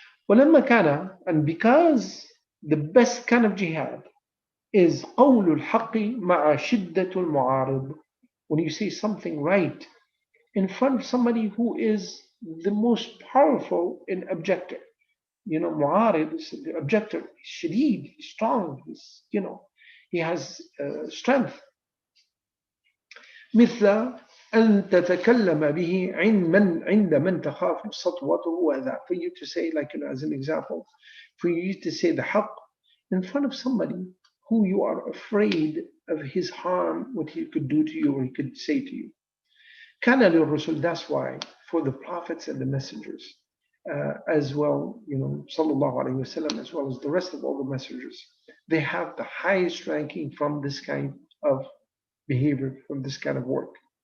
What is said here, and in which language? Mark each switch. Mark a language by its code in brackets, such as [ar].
[ar] وَلَمَّا كَانَ, [en] and because the best kind of jihad is [ar] قَوْلُ الْحَقِّ مَعَ شِدَّةُ الْمُعَارِضِ, [en] when you say something right in front of somebody who is the most powerful in objector. Mu'arid is the objector. He's shadid, he's strong, he has strength. [ar] مثل أن تتكلم به عند من تخاف سطوته وذا. [en] For you to say, like as an example, for you to say the haqq in front of somebody who you are afraid of his harm, what he could do to you or he could say to you. [ar] كان للرسل, [en] that's why for the prophets and the messengers, as well, sallallahu alaihi wasallam, as well as the rest of all the messengers, they have the highest ranking from this kind of behavior, from this kind of work.